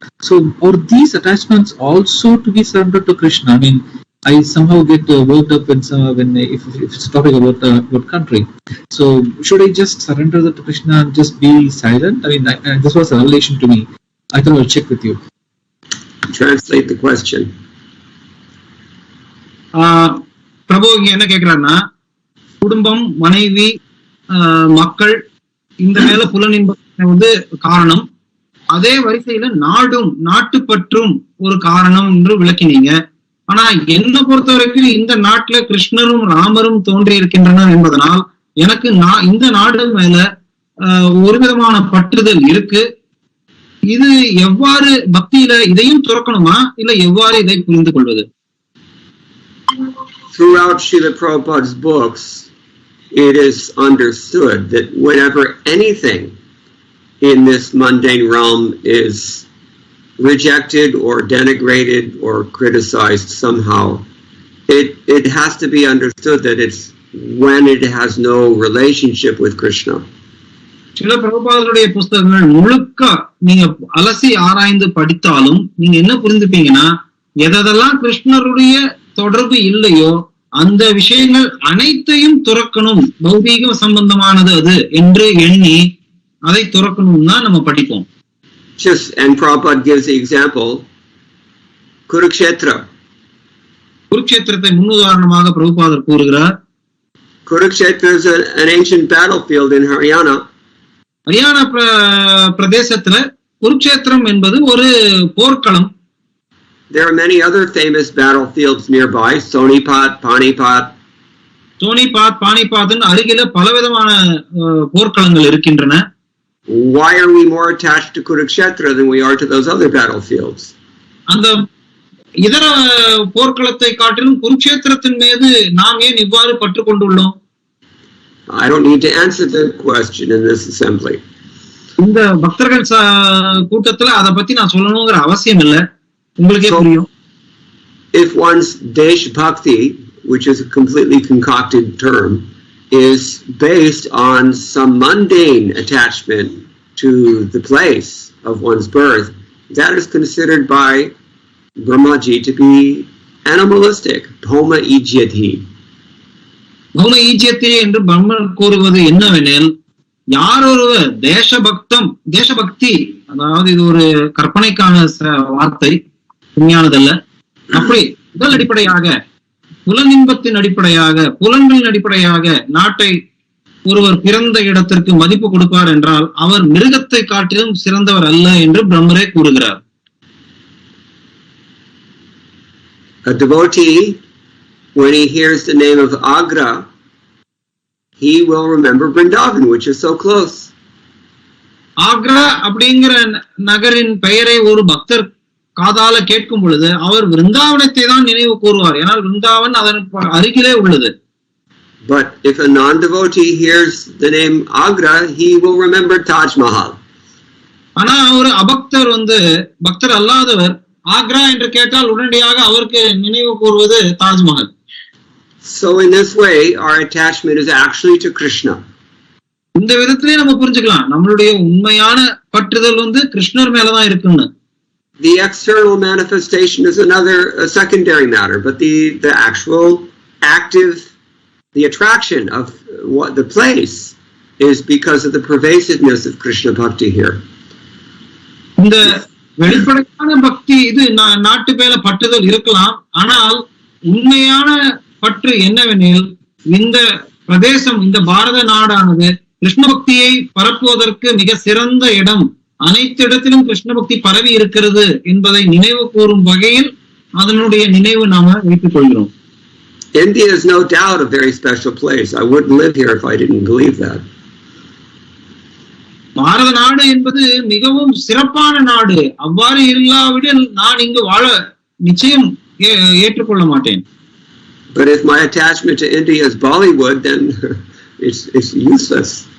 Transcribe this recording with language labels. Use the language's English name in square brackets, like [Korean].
[English] So, are these attachments also to be surrendered to Krishna? I mean, I somehow get worked up if it's talking about country. So, should I just surrender that to Krishna and just be silent? I mean, this was a revelation to me. I thought I'll check with you. Translate the question. [Tamil] பிரபு இங்க என்ன கேக்குறாருன்னா, குடும்பம், மனைவி, மக்கள், இந்த மேல புலனின்பம் வந்து காரணம். அதே வரிசையில நாட்டுப்பற்றும் ஒரு காரணம் என்று விளக்கினீங்க. ஆனா என்ன பொறுத்த வரைக்கும் இந்த நாட்டுல கிருஷ்ணரும் ராமரும் தோன்றி இருக்கின்றனர் என்பதனால் எனக்கு இந்த நாடு மேல ஒரு விதமான பற்றுதல் இருக்கு. இது எவ்வாறு பக்தியில இதையும் துறக்கணுமா, இல்ல எவ்வாறு இதை புரிந்து கொள்வது? [English] Throughout Srila Prabhupada's books, it is understood that whenever anything in this mundane realm is rejected or denigrated or criticized somehow, it has to be understood that it's when it has no relationship with Krishna. [Tamil] சில பிரபுபாதருடைய புஸ்தகங்கள் முழுக்க நீங்க அலசி ஆராய்ந்து படித்தாலும் நீங்க என்ன புரிந்துப்பீங்கன்னா, எதெல்லாம் கிருஷ்ணருடைய தொடர்பு இல்லையோ அந்த விஷயங்கள் அனைத்தையும் துறக்கணும், பௌதீக சம்பந்தமானது அது என்று எண்ணி அதை துறக்கணும் தான் நம்ம படிப்போம். [English] And Prabhupada gives the example, Kurukshetra. [Tamil] குருக்ஷேத்திரத்தை முன்னுதாரணமாக பிரபுபாதர் கூறுகிறார். [English] Kurukshetra is an ancient battlefield in Haryana. [Tamil] Haryana பிரதேசத்துல குருக்ஷேத்திரம் என்பது ஒரு போர்க்களம். [English] There are many other famous battlefields nearby, Sonipat, Panipat. [Tamil] சோனிபாத், பானிபாத் அருகில பலவிதமான போர்க்களங்கள் இருக்கின்றன. [English] Why are we more attached to Kurukshetra than we are to those other battlefields? [Tamil] அந்த இதர போர்க்களத்தை காட்டிலும் குருக்ஷேத்திரத்தின் மீது நாம் ஏன் இவ்வாறு பற்று கொண்டுள்ளோம்? [English] I don't need to answer the question in this assembly. [Tamil] இந்த பக்தர்கள் கூட்டத்துல அத பத்தி நான் சொல்லணுங்கிற அவசியம் இல்ல, உங்களுக்கே புரியும். [English] If one's Desh Bhakti, which is a completely concocted term, is based on some mundane attachment to the place of one's birth, that is considered by Brahmaji to be animalistic. [Sanskrit] Bhoma ijyati. [Tamil] பௌம ஈஜ்யத்தி என்று பிரம்மன் கூறுவது என்னவெனில், யார் ஒருவர் தேசபக்தி, அதாவது இது ஒரு கற்பனைக்கான வார்த்தை, உண்மையானதல்ல. அப்படி முதல் அடிப்படையாக புலனின்பத்தின் அடிப்படையாக, புலன்களின் அடிப்படையாக நாட்டை ஒருவர் பிறந்த இடத்திற்கு மதிப்பு கொடுப்பார் என்றால் அவர் மிருகத்தை காட்டிலும் சிறந்தவர் அல்ல என்று பிரம்மரே கூறுகிறார். [English] A devotee, when he hears the name of Agra, he will remember Vrindavan, which is so close. [Tamil] Agra அப்படிங்கிற நகரின் பெயரை ஒரு பக்தர் காதால கேட்கும் பொழுது அவர் விருந்தாவனத்தை தான் நினைவு கூறுவார், ஏனால் விருந்தாவன் அதன் அருகிலே உள்ளது. [English] But if a non-devotee hears the name Agra, he will remember Taj Mahal. [Tamil] ஆனா ஒரு அபக்தர் பக்தர் அல்லாதவர் ஆக்ரா என்று கேட்டால் உடனடியாக அவருக்கு நினைவு கூறுவது Taj Mahal. [English] So in this way, our attachment is actually to Krishna. [Tamil] இந்த விதத்திலே நம்ம புரிஞ்சுக்கலாம், நம்மளுடைய உண்மையான பற்றுதல் கிருஷ்ணர் மேலதான் இருக்குன்னு. [English] The external manifestation is a secondary matter, but the actual active, the attraction of what the place is because of the pervasiveness of Krishna Bhakti here. [Tamil] இந்த வெளிப்படையான பக்தி இது நாட்டு மேல பற்றுதல் இருக்கலாம், ஆனால் உண்மையான பற்று என்னவெனில் இந்த பிரதேசம், இந்த பாரத நாடானது கிருஷ்ண பக்தியை பரப்புவதற்கு மிக சிறந்த இடம், அனைத்து இடத்திலும் கிருஷ்ண பக்தி பரவி இருக்கிறது என்பதை நினைவு கூறும் வகையில் அதனுடைய நினைவு நாம வைத்துக் கொள்கிறோம். [English] India is no doubt a very special place. I wouldn't live here if I didn't believe that. [Tamil] பாரத நாடு என்பது மிகவும் சிறப்பான நாடு, அவ்வாறு இல்லாவிடில் நான் இங்கு வாழ நிச்சயம் ஏற்றுக்கொள்ள மாட்டேன். [English] But if my attachment to India is Bollywood, then it's useless.